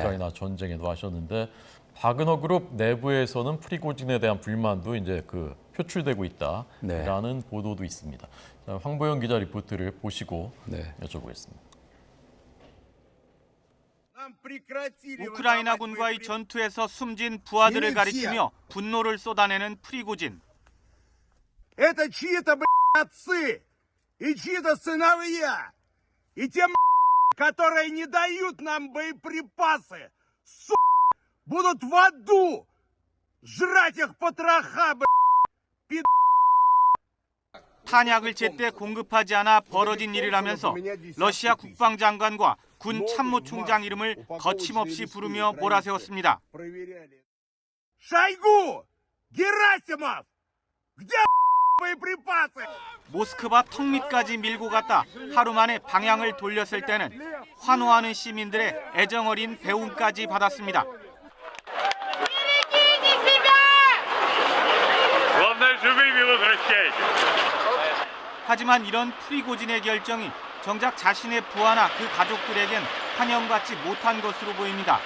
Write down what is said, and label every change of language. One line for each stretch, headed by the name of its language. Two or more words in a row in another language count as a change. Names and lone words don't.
Korean: 우크라이나 전쟁에도 하셨는데 바그너 그룹 내부에서는 프리고진에 대한 불만도 이제 그 표출되고 있다라는 네. 보도도 있습니다. 자, 황보영 기자 리포트를 보시고 네. 여쭤보겠습니다. 우크라이나군과의 전투에서 숨진 부하들을 가리키며 분노를 쏟아내는 프리고진.
Russian: Это чьи-то, отцы и чьи-то сыновья. И те, которые не дают нам боеприпасы, будут в аду жрать их потроха,
Korean: 탄약을 제때 공급하지 않아 벌어진 일이라면서 러시아 국방장관과 군 참모총장 이름을 거침없이 부르며 몰아세웠습니다.
Russian: Шойгу! Герасимов! Где боеприпасы?
Korean: 모스크바 턱밑까지 밀고 갔다 하루 만에 방향을 돌렸을 때는 환호하는 시민들의 애정어린 배움까지 받았습니다. 하지만 이런 프리고진의 결정이 정작 자신의 부하나 그 가족들에겐 환영받지 못한 것으로 보입니다.